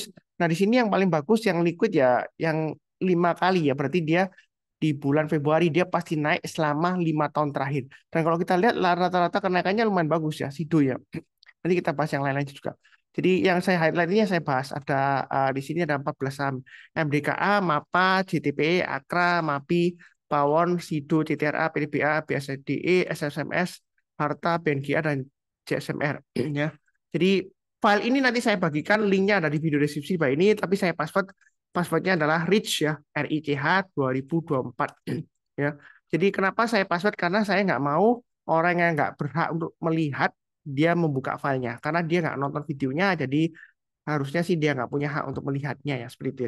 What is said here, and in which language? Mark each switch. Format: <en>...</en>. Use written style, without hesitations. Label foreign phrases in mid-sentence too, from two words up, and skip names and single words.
<id>Nah di sini yang paling bagus yang liquid ya yang 5 kali ya berarti dia di bulan Februari dia pasti naik selama 5 tahun terakhir dan kalau kita lihat rata-rata kenaikannya lumayan bagus ya Sido ya nanti kita bahas yang lain-lain juga. Jadi yang saya highlight ini yang saya bahas ada di sini ada 14 saham. MDKA, MAPA, JTPE, Akra, MAPI, Pawon, Sido, CTRA, PDBA, BSDE, SSMS, Harta, BNGA, dan JSMR. Ya. Jadi file ini nanti saya bagikan linknya ada di video deskripsi Pak ini, tapi saya passwordnya adalah rich ya, RICH 2024. Ya. Jadi kenapa saya password? Karena saya nggak mau orang yang nggak berhak untuk melihat dia membuka filenya karena dia nggak nonton videonya, jadi harusnya sih dia nggak punya hak untuk melihatnya ya seperti itu ya.</id>